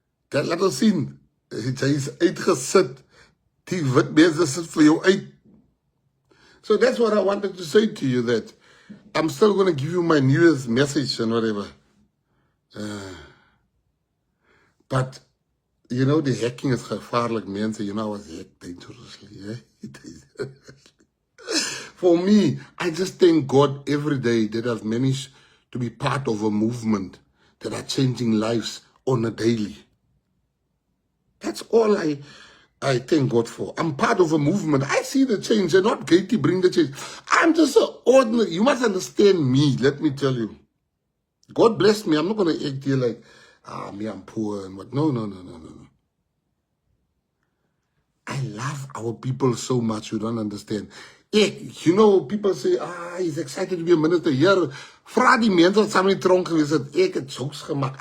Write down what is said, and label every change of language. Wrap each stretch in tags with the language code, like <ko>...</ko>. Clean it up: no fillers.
<af>Dat laat ons sien. Hy is uitgesit. Die wit mense sit vir jou uit.</af> <en>So that's what I wanted to say to you, that I'm still going to give you my New Year's message and whatever. But, you know, the hacking is</en> <af>gevaarlijk, mensen.</af> <en>You know, I was hacked dangerously. Eh? For me, I just thank God every day that I've managed to be part of a movement that are changing lives on a daily. That's all I thank God for. I'm part of a movement. I see the change. They're not Katie bring the change. I'm just an ordinary. You must understand me, let me tell you. God bless me. I'm not going to act here like, me, I'm poor and what. No. I love our people so much, you don't understand. You know, people say, he's excited to be a minister.</en> <af>Here, vra die mense wat saam in die tronk gewees het, ek het jokes gemaak.</af>